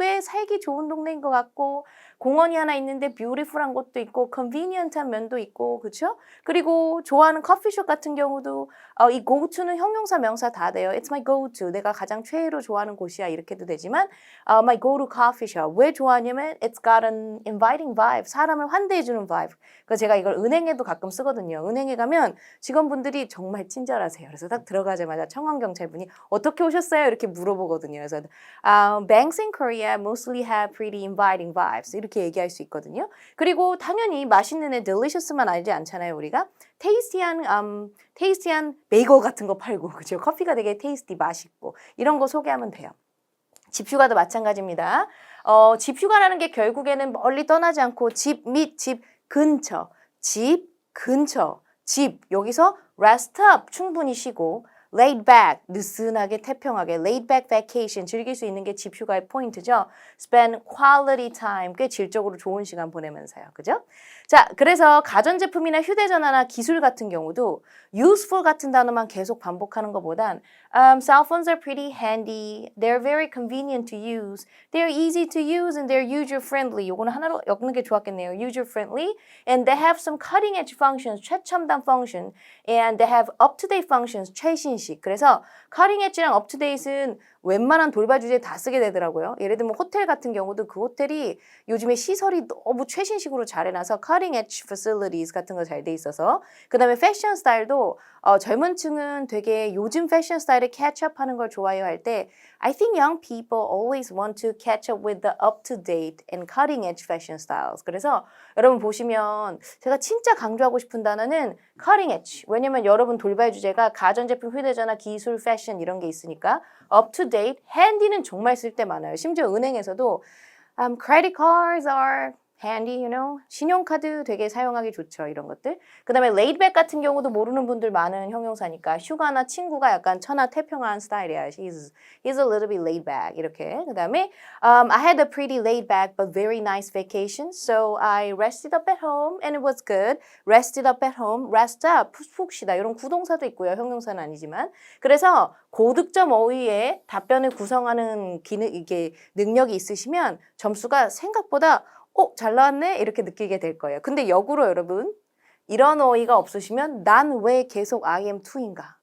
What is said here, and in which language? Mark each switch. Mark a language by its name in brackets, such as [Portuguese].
[Korean] 꽤 살기 좋은 동네인 것 같고 공원이 하나 있는데 beautiful한 곳도 있고 convenient한 면도 있고 그렇죠? 그리고 좋아하는 커피숍 같은 경우도 이 go to는 형용사 명사 다 돼요. [English] It's my go to. [Korean] 내가 가장 최애로 좋아하는 곳이야 이렇게도 되지만 [English] my go to coffee shop. [Korean] 왜 좋아하냐면 [English] it's got an inviting vibe. [Korean] 사람을 환대해주는 vibe. 그래서 제가 이걸 은행에도 가끔 쓰거든요. 은행에 가면 직원분들이 정말 친절하세요. 그래서 딱 들어가자마자 청원경찰분이 어떻게 오셨어요? 이렇게 물어보거든요. 그래서 [English] banks in Korea mostly have pretty inviting vibes. [Korean] 이렇게 얘기할 수 있거든요. 그리고 당연히 맛있는 애 delicious만 알지 않잖아요. 우리가 테이스티한 베이글 같은 거 팔고 그죠? 커피가 되게 테이스티 맛있고 이런 거 소개하면 돼요. 집휴가도 마찬가지입니다. 집휴가라는 게 결국에는 멀리 떠나지 않고 집 및 집 근처, 집 근처, 집 여기서 rest up 충분히 쉬고 laid back, 느슨하게 태평하게 laid back vacation 즐길 수 있는 게 집휴가의 포인트죠. [English] spend quality time, [Korean] 꽤 질적으로 좋은 시간 보내면서요. 그죠? 자, 그래서 가전제품이나 휴대전화나 기술 같은 경우도 useful 같은 단어만 계속 반복하는 것보단 [English] Cell phones are pretty handy. They're very convenient to use. They're easy to use and they're user-friendly. [Korean] 요거는 하나로 엮는 게 좋았겠네요. [English] User-friendly. And they have some cutting-edge functions, 최첨단 function. And they have up-to-date functions, 최신식. [Korean] 그래서 cutting-edge랑 up-to-date은 웬만한 돌발 주제에 다 쓰게 되더라고요. 예를 들면 호텔 같은 경우도 그 호텔이 요즘에 시설이 너무 최신식으로 잘 해놔서 cutting edge facilities 같은 거 잘 돼 있어서 그 다음에 패션 스타일도 젊은 층은 되게 요즘 패션 스타일에 catch up 하는 걸 좋아해요 할 때 [English] I think young people always want to catch up with the up-to-date and cutting-edge fashion styles. [Korean] 그래서 여러분 보시면 제가 진짜 강조하고 싶은 단어는 cutting-edge. 왜냐면 여러분 돌발 주제가 가전제품, 휴대전화, 기술, 패션 이런 게 있으니까 up-to-date, handy는 정말 쓸 때 많아요. 심지어 은행에서도 [English] credit cards are handy, you know. [Korean] 신용카드 되게 사용하기 좋죠. 이런 것들. 그 다음에 laid back 같은 경우도 모르는 분들 많은 형용사니까 휴가나 친구가 약간 천하태평한 스타일이야. [English] He's a little bit laid back. [Korean] 이렇게. 그 다음에 [English] I had a pretty laid back but very nice vacation. So I rested up at home and it was good. Rested up at home. Rest up. [Korean] 푹 쉬다. 이런 구동사도 있고요. 형용사는 아니지만. 그래서 고득점 어휘에 답변을 구성하는 이게 능력이 있으시면 점수가 생각보다 잘 나왔네? 이렇게 느끼게 될 거예요. 근데 역으로 여러분, 이런 어휘가 없으시면 난 왜 계속 I am to인가?